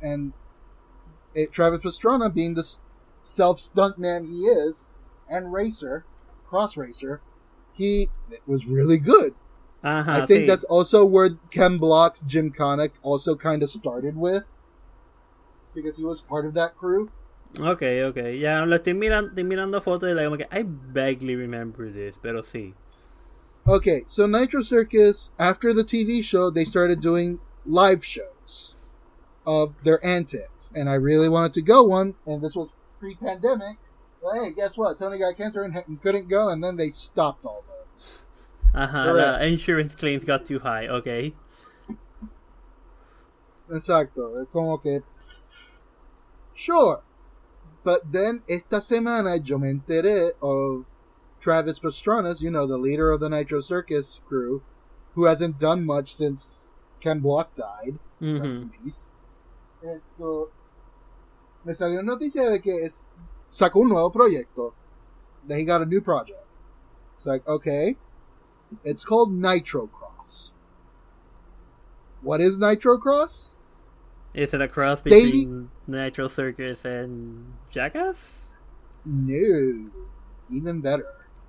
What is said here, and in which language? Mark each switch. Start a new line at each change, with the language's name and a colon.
English: And Travis Pastrana, being the self-stuntman he is, and cross racer, it was really good. I think that's also where Ken Block's Gymkhana also kind of started with. Because he was part of that crew. Okay.
Spanish: Ya lo estoy mirando fotos y
English: like, I vaguely remember this,
Spanish: pero sí.
English: Okay, so Nitro Circus, after the TV show, they started doing live shows of their antics. And I really wanted to go one, and this was pre-pandemic. Well, hey, guess what? Tony got cancer and couldn't go, and then they stopped all those. The insurance claims got too high, okay.
Spanish: Exacto, es como que...
English: Sure. But then,
Spanish: esta semana, yo me enteré
English: of Travis Pastrana, the leader of the Nitro Circus crew, who hasn't done much since Ken Block died. Mm-hmm. Rest in peace.
Spanish: Me salió noticia de que sacó un nuevo proyecto.
English: That he got a new project. It's like, okay. It's called Nitro Cross. What is Nitro Cross? Is it a cross between Nitro Circus and Jackass? No. Even better.